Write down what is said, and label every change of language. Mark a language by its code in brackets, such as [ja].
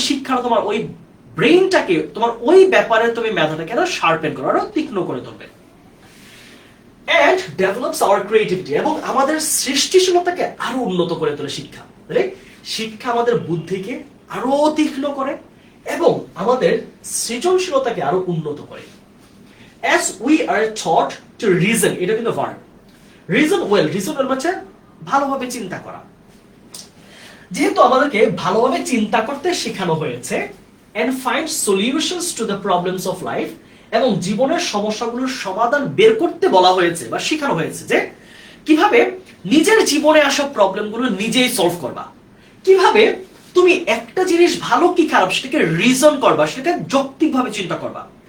[bn] শিক্ষা তোমার ওই ব্রেইনটাকে, তোমার ওই ব্যাপারে তুমি মেধাটাকে আরো শার্পেন করো, আরো তীক্ষ্ণ করে তুলবে। [en] and develops our creativity, [bn] এবং আমাদের সৃষ্টিশীলতাকে আরো উন্নত করে তোলে শিক্ষা। শিক্ষা আমাদের বুদ্ধিকে আরো তীক্ষ্ণ করে এবং আমাদের সৃজনশীলতাকে আরো উন্নত করে। [en] as we are taught to reason, [bn] এটা কিন্তু verb. [en] reason well, reason well [bn] হচ্ছে ভালোভাবে চিন্তা করা। যেহেতু আমাদেরকে ভালোভাবে চিন্তা করতে শেখানো হয়েছে, [en] and find solutions to the problems of life, [bn] এবং জীবনের সমস্যাগুলোর সমাধান বের করতে বলা হয়েছে বা শেখানো হয়েছে যে কিভাবে নিজের জীবনে আসা প্রবলেমগুলো নিজেই সলভ করবা, কিভাবে তুমি একটা জিনিস ভালো কি খারাপ সেটাকে রিজন করবা, সেটাকে যৌক্তিকভাবে চিন্তা করবা।